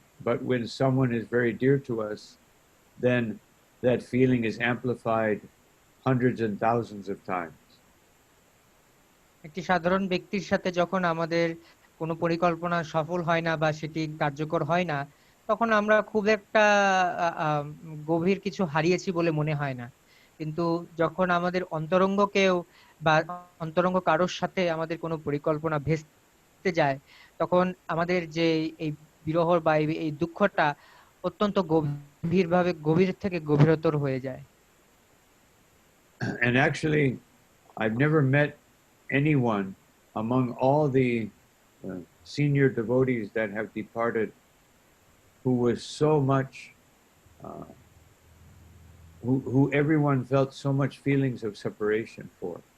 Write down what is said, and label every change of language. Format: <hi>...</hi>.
<en>But when someone is very dear to us, then that feeling is amplified hundreds and thousands of times.</en> <bn>একটি সাধারণ ব্যক্তির সাথে যখন আমাদের কোনো পরিকল্পনা সফল হয় না বা সেটি কার্যকর হয় না, তখন আমরা খুব একটা গভীর কিছু হারিয়েছি বলে মনে হয় না। কিন্তু যখন আমাদের অন্তরঙ্গ কেউ বা অন্তরঙ্গ কারোর সাথে আমাদের কোনো পরিকল্পনা ভেস্তে যায়, তখন আমাদের যে এই বিরহ বা এই দুঃখটা অত্যন্ত গভীর থেকে গভীরতর হয়ে যায়।</bn> <en>And actually, I've never met anyone among all the senior devotees that have departed who was so much, who everyone felt so much feelings of separation for.</en>